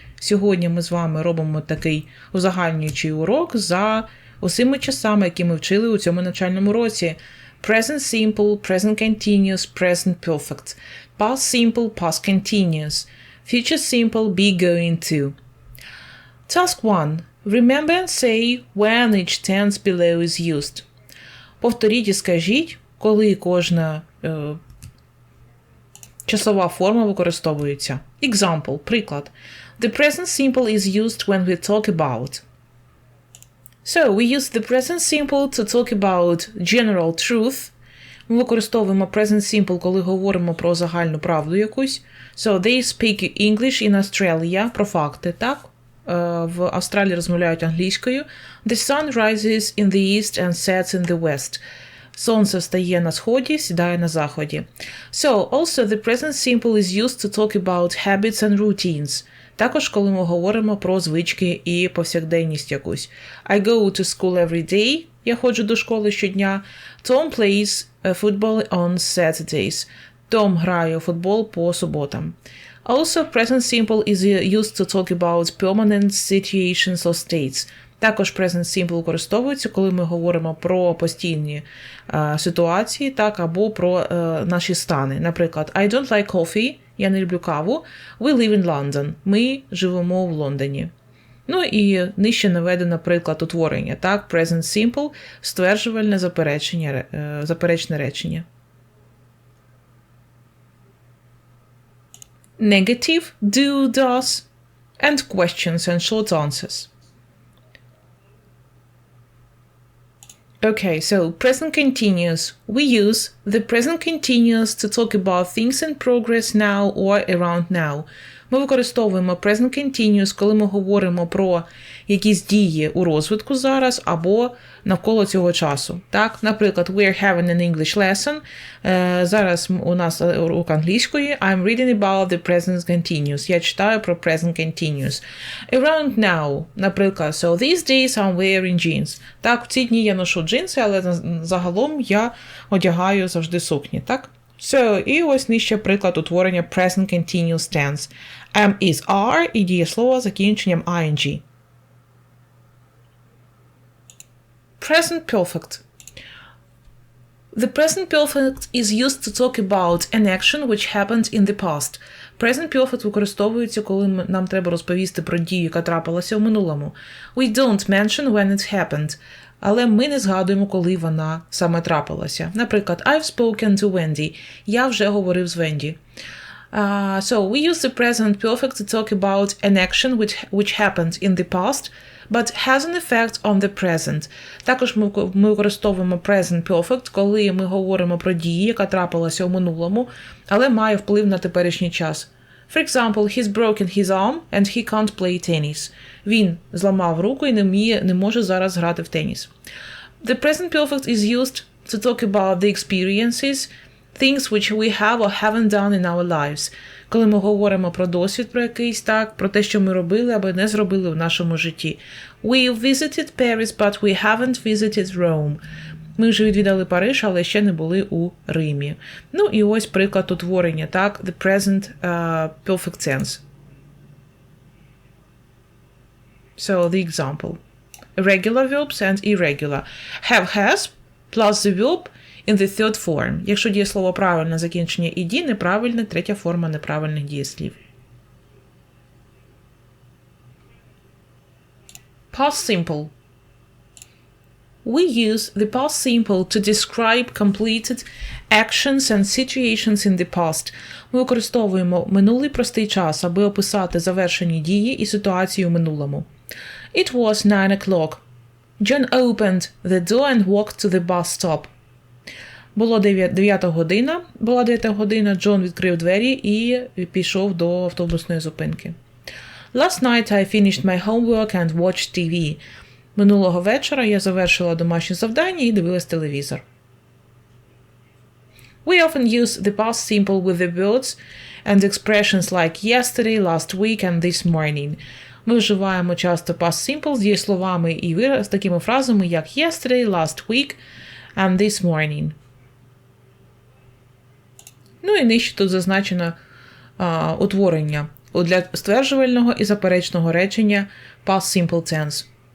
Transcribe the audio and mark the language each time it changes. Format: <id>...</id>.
<uk>Сьогодні ми з вами робимо такий узагальнюючий урок за усіма часами, які ми вчили у цьому навчальному році.</uk> <en>Present Simple, Present Continuous, Present Perfect. Past Simple, Past Continuous. Future Simple, be going to. Task 1. Remember and say when each tense below is used.</en> <uk>Повторіть і скажіть, коли кожна часова форма використовується.</uk> <en>Example,</en> <uk>приклад.</uk> <en>The present simple is used when we talk about. So, we use the present simple to talk about general truth.</en> <uk>Ми використовуємо present simple, коли говоримо про загальну правду якусь.</uk> <en>So, they speak English in Australia.</en> <uk>Про факти, так? В Австралії розмовляють англійською.</uk> <en>The sun rises in the east and sets in the west.</en> <uk>Сонце встає на сході, сідає на заході.</uk> <en>So, also the present simple is used to talk about habits and routines.</en> <uk>Також, коли ми говоримо про звички і повсякденність якусь.</uk> <en>I go to school every day.</en> <uk>Я ходжу до школи щодня.</uk> <en>Tom plays football on Saturdays.</en> <uk>Том грає у футбол по суботам.</uk> <en>Also, present simple is used to talk about permanent situations or states.</en> <uk>Також present simple використовується, коли ми говоримо про постійні ситуації, так, або про наші стани. Наприклад,</uk> <en>I don't like coffee,</en> <uk>я не люблю каву.</uk> <en>We live in London,</en> <uk>ми живемо в Лондоні. Ну і нижче наведено приклад утворення, так, present simple, стверджувальне заперечне речення.</uk> <en>Negative, do, does, and questions and short answers. Okay, so present continuous. We use the present continuous to talk about things in progress now or around now.</en> <uk>Ми використовуємо present continuous, коли ми говоримо про якісь дії у розвитку зараз або навколо цього часу. Так, наприклад,</uk> <en>we're having an English lesson.</en> <uk>Зараз у нас урок англійської.</uk> <en>I'm reading about the present continuous.</en> <uk>Я читаю про</uk> <en>present continuous. Around now,</en> <uk>наприклад,</uk> <en>so these days I'm wearing jeans.</en> <uk>Так, в ці дні я ношу джинси, але загалом я одягаю завжди сукні, так? So, і ось нижче приклад утворення present continuous tense. Am is are і дієслово з закінченням ing.</uk> <en>Present perfect. The present perfect is used to talk about an action which happened in the past.</en> <uk>Present perfect використовується, коли нам треба розповісти про дію, яка трапилася в минулому.</uk> <en>We don't mention when it happened.</en> <uk>Але ми не згадуємо, коли вона саме трапилася. Наприклад,</uk> <en>I've spoken to Wendy.</en> <uk>Я вже говорив з Венді.</uk> <en>So, we use the present perfect to talk about an action which happened in the past, but has an effect on the present.</en> <uk>Також ми використовуємо present perfect, коли ми говоримо про дію, яка трапилася у минулому, але має вплив на теперішній час.</uk> <en>For example, he's broken his arm and he can't play tennis.</en> <uk>Він зламав руку і не може зараз грати в теніс.</uk> <en>The present perfect is used to talk about the experiences, things which we have or haven't done in our lives.</en> <uk>Коли ми говоримо про досвід про якийсь, так, про те, що ми робили або не зробили в нашому житті.</uk> <en>We visited Paris, but we haven't visited Rome.</en> <uk>Ми вже відвідали Париж, але ще не були у Римі. Ну і ось приклад утворення, так, the present perfect tense.</uk> <en>So, the example. Regular verbs and irregular. Have, has, plus the verb in the third form.</en> <uk>Якщо дієслово правильне, закінчення «ed», неправильне, третя форма неправильних дієслів.</uk> <en>Past simple. We use the past simple to describe completed actions and situations in the past.</en> <uk>Ми використовуємо минулий простий час, аби описати завершені дії і ситуації у минулому.</uk> <en>It was 9 o'clock. John opened the door and walked to the bus stop.</en> <uk>Була 9 година, Джон відкрив двері і пішов до автобусної зупинки.</uk> <en>Last night I finished my homework and watched TV.</en> <uk>Минулого вечора я завершила домашнє завдання і дивилась телевізор.</uk> <en>We often use the past simple with the words and expressions like yesterday, last week and this morning.</en> <uk>Ми вживаємо часто past simple з дієсловами і з такими фразами, як</uk> <en>yesterday, last week and this morning.</en> <uk>Ну і нижче тут зазначено утворення для стверджувального і заперечного речення past simple tense.</uk>